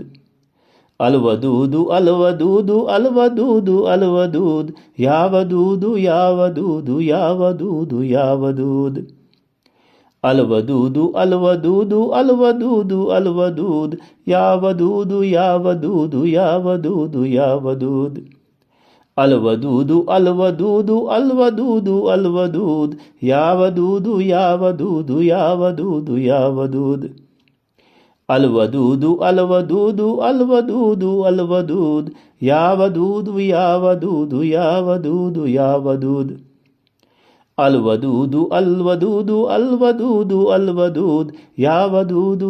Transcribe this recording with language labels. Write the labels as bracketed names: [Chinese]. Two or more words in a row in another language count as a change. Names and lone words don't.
[Arabic] الودود، الودود، الودود، الودود. يا ودود، يا ودود، يا ودود، يا ودود. الودود، الودود، الودود، الودود. يا ودود، يا ودود، يا ودود، يا ودود. الودود الودود الودود الودود يا ودود يا ودود يا ودود يا ودود الودود الودود الودود الودود يا ودود يا ودود يا ودود يا ودود الودود الودود الودود الودود يا ودود